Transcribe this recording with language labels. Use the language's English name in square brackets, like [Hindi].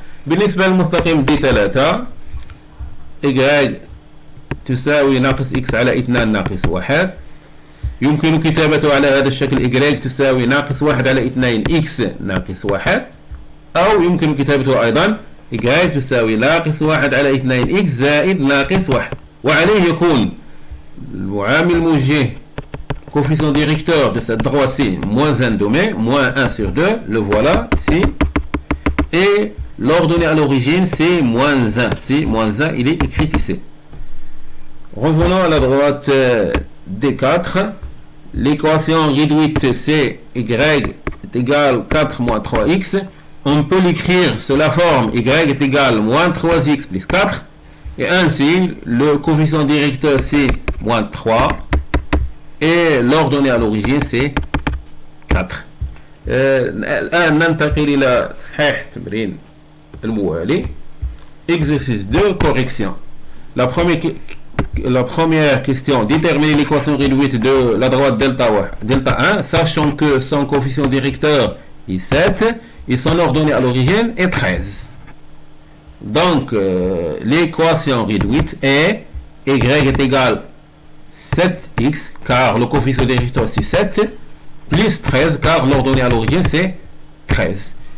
[Arabic] بالنسبة للمستقيم دي 3 إيكغيك تساوي ناقص إكس على 2 ناقص 1. يمكن كتابته على هذا الشكل إيكغيك تساوي ناقص 1 على 2 إكس ناقص 1، أو يمكن كتابته أيضا إيكغيك تساوي ناقص 1 على 2 إكس زائد ناقص 1. وعليه يكون المعامل الموجه [French] coefficient directeur de cette droite c'est moins 1 demi, moins 1 sur 2, le voilà ici. Et l'ordonnée à l'origine c'est moins 1, c'est moins 1, il est écrit ici. Revenons à la droite D4. L'équation réduite c'est y est égal 4 moins 3x. On peut l'écrire sous la forme y est égal moins 3x plus 4. Et ainsi, le coefficient directeur c'est moins 3. Et l'ordonnée à l'origine c'est 4. [Arabic] الآن ننتقل إلى صحيح تمرين الموالي. [French] Exercice 2, correction. La première question, déterminer l'équation réduite de la droite delta 1, sachant que son coefficient directeur est 7 et son ordonnée à l'origine est 13. Donc, l'équation réduite est y est égal 7x, car le coefficient directeur c'est 7, plus 13, car l'ordonnée à l'origine c'est 13.